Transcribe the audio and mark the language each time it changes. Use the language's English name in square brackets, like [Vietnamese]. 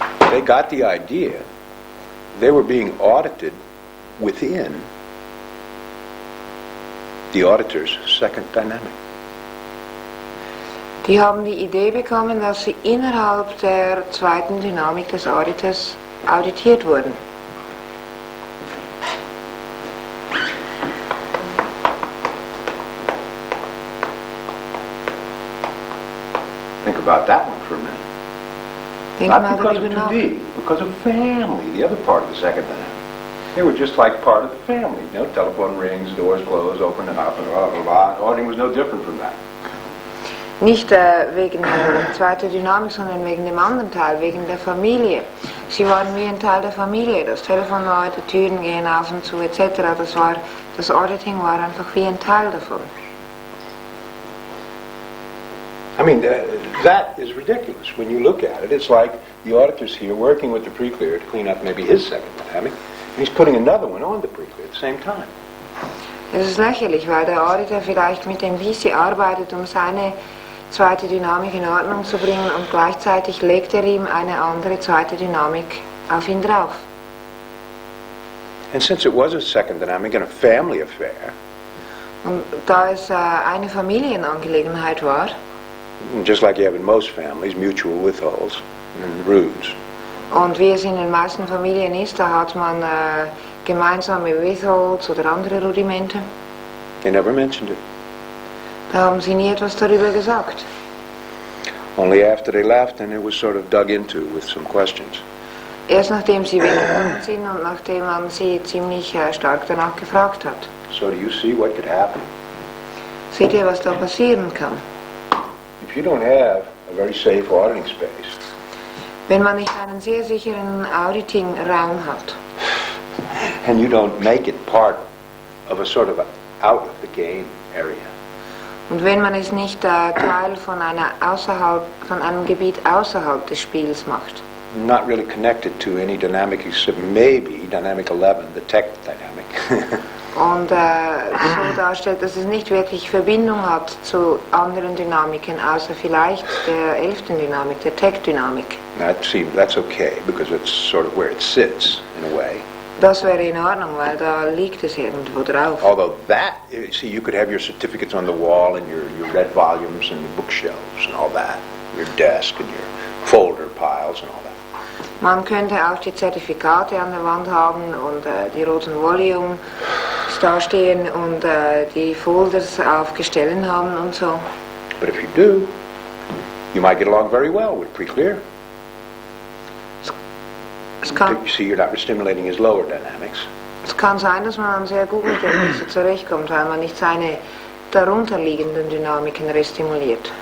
[English] They got the idea they were being audited within the auditor's second dynamic. [German] Die haben die Idee bekommen, dass sie innerhalb der zweiten Dynamik des Auditors auditiert wurden. [English] Think about that one for a minute. [German] Denk [English] Not [German] mal [English] because [German] darüber [English] of [German] nach. [English] 2D, because of family, the other part of the second dynamic. They were just like part of the family. You know, telephone rings, doors close, open and up, and blah, blah, blah. Auditing was no different from that. [German] Nicht wegen der zweiten Dynamik, sondern wegen dem anderen Teil, wegen der Familie. Sie waren wie ein Teil der Familie. Das Telefon läutet, Türen gehen auf und zu etc. Das Auditing war einfach wie ein Teil davon. [English] I mean, that is ridiculous when you look at it. It's like the auditor's here working with the Preclear to clean up maybe his second dynamic, and he's putting another one on the Preclear at the same time. [German] Das ist lächerlich, weil der Auditor vielleicht mit dem PC arbeitet, um seine zweite Dynamik in Ordnung zu bringen, und gleichzeitig legt er ihm eine andere zweite Dynamik auf ihn drauf. [English] And since it was a second dynamic and a family affair, [German] Und da es eine Familienangelegenheit war, [English] just like you have in most families, mutual withholds and roots. [German] und wie es in den meisten Familien ist, da hat man gemeinsame Withholds oder andere Rudimente. [English] They never mentioned it. [German] Da haben sie nie etwas darüber gesagt. [English] Only after they left, and it was sort of dug into with some questions. [German] Erst nachdem sie weggegangen sind und nachdem man sie ziemlich stark danach gefragt hat. [English] So do you see what could happen? [German] Seht ihr, was da passieren kann? [English] If you don't have a very safe auditing space, [German] Wenn man nicht einen sehr sicheren Auditing-Raum hat [English] and you don't make it part of a sort of out of the game area, [German] und wenn man es nicht Teil von einem Gebiet außerhalb des Spiels macht, [English] not really connected to any dynamic except maybe dynamic 11, the tech dynamic. [German] und so darstellt, dass es nicht wirklich Verbindung hat zu anderen Dynamiken, außer vielleicht der 11. Dynamik, der Tech-Dynamik. [English] That's okay, because it's sort of where it sits, in a way. [German] Das wäre in Ordnung, weil da liegt es irgendwo drauf. [English] Although that, see, you could have your certificates on the wall and your red volumes and your bookshelves and all that, your desk and your folder piles and all that. [German] Man könnte auch die Zertifikate an der Wand haben und die roten Volumes dastehen und die Folders auf Gestellen haben und so. [English] But if you do, you might get along very well with Preclear. [German] Es kann, [English] You see, you're not stimulating his lower dynamics. [German] es kann sein, dass man dann sehr gut mit dem Messer zurechtkommt, weil man nicht seine darunterliegenden Dynamiken restimuliert.